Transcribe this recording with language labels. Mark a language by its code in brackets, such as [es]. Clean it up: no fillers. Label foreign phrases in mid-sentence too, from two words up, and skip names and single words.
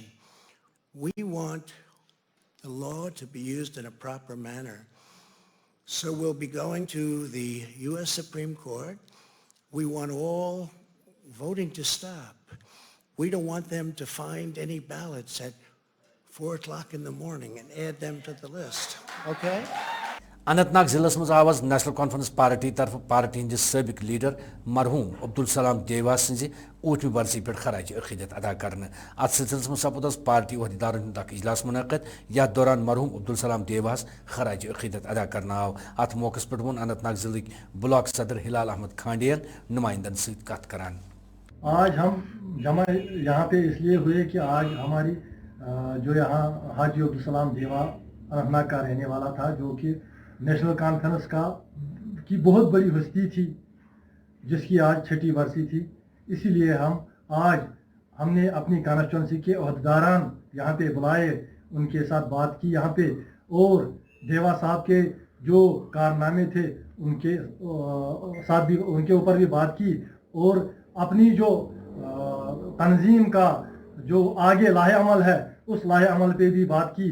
[en] We want the law to be used in a proper manner. So we'll be going to the U.S. Supreme Court. We want all voting to stop. We don't want them to find any ballots at 4 o'clock in the morning and add them to the list. Okay? [ks] اننت ناگ ضلع مز آواز نیشنل کانفرنس پارٹی طرف پارٹی ہندس سابق لیڈر مرحوم عبدالسلام دیواس سز 8ویں برسی پہ خراج عقیدت ادا کرنے ات سلسلس مز سپود پارٹی عہدیدارن ہند اخ اجلاس منعقد یتھ دوران مرحوم عبدالسلام دیواس خراج عقیدت ادا کرنا آو ات موقع پہ ون اننت ناگ ضلع بلاک صدر ہلال احمد کھانڈین نمائندن ست کت کران. [ur] آج ہم جمع یہاں پہ اس لیے ہوئے کہ آج ہماری جو یہاں حاجی عبدالسلام دیوا اننت ناگ کا رہنے والا تھا جو کہ نیشنل کانفرنس کی بہت بڑی ہستی تھی جس کی آج 6ٹھی برسی تھی. اسی لیے ہم آج ہم نے اپنی کانسٹی ٹیونسی کے عہدیداران یہاں پہ بلائے، ان کے ساتھ بات کی یہاں پہ، اور دیوا صاحب کے جو کارنامے تھے ان کے ساتھ بھی، ان کے اوپر بھی بات کی، اور اپنی جو تنظیم کا جو آگے لائحہ عمل ہے اس لائحہ عمل پہ بھی بات کی.